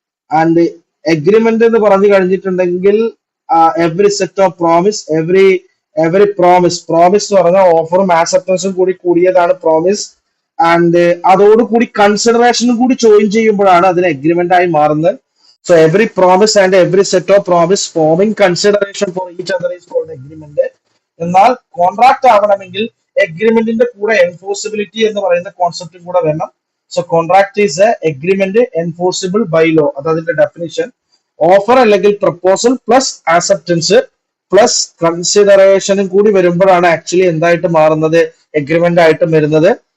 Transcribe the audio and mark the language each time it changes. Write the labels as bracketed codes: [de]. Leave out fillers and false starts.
[ml] And agreement എന്ന് പറഞ്ഞു കഴിഞ്ഞിട്ടുണ്ടെങ്കിൽ every set of promise, every promise എന്ന് പറഞ്ഞാൽ ഓഫറും ആക്സെപ്റ്റൻസും കൂടി കൂടിയതാണ് പ്രോമിസ്. ആൻഡ് അതോടുകൂടി കൺസിഡറേഷനും കൂടി ജോയിൻ ചെയ്യുമ്പോഴാണ് അതിന് എഗ്രിമെന്റ് ആയി മാറുന്നത്. [en] So every promise and every set of promise forming consideration for each other is called agreement. [ml] എന്നാൽ കോൺട്രാക്ട് ആവണമെങ്കിൽ എഗ്രിമെന്റിന്റെ കൂടെ എൻഫോഴ്സിബിലിറ്റി എന്ന് പറയുന്ന കോൺസെപ്റ്റും കൂടെ വേണം. [en] so contract is a agreement enforceable by law, [ml] അത് അതിന്റെ ഡെഫിനിഷൻ. ഓഫർ അല്ലെങ്കിൽ പ്രപ്പോസൽ പ്ലസ് ആക്സെപ്റ്റൻസ് പ്ലസ് കൺസിഡറേഷനും കൂടി വരുമ്പോഴാണ് ആക്ച്വലി എന്തായിട്ട് മാറുന്നത്, എഗ്രിമെന്റ് ആയിട്ട് വരുന്നത്.